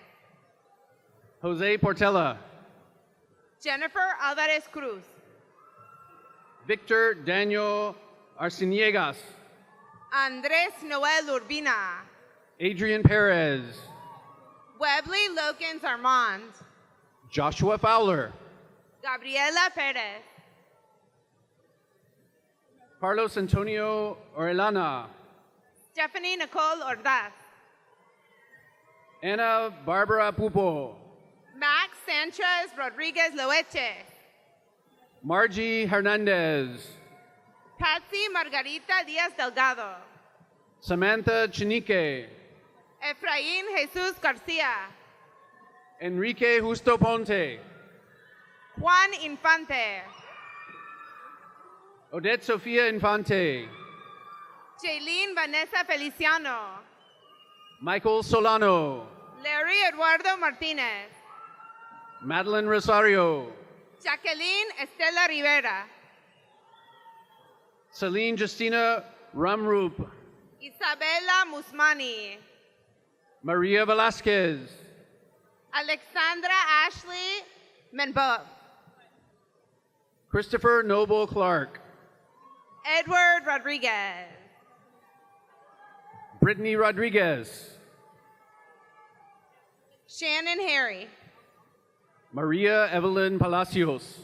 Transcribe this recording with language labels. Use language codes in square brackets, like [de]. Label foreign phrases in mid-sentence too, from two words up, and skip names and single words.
[en] Jose Portela. Jennifer Alvarez Cruz. Victor Daniel Arciniegas. Andres Noel Urbina. Adrian Perez. Webley Lokins Armand. Joshua Fowler. Gabriela Perez. Carlos Antonio Orellana. Stephanie Nicole Ordaz. Ana Barbara Pupo. Max Sanchez Rodriguez Loeche. Margie Hernandez. Patsy Margarita Diaz Delgado. Samantha Chinique. Efraín Jesus Garcia. Enrique Justo Ponte. Juan Infante. Odette Sofia Infante. Jaylene Vanessa Feliciano. Michael Solano. Larry Eduardo Martinez. Madeline Rosario. Jacqueline Estela Rivera. Celine Justina Ramrup. Isabela Musmani. Maria Velasquez. Alexandra Ashley Menbo. Christopher Noble Clark. Edward Rodriguez. Brittany Rodriguez. Shannon Harry. Maria Evelyn Palacios.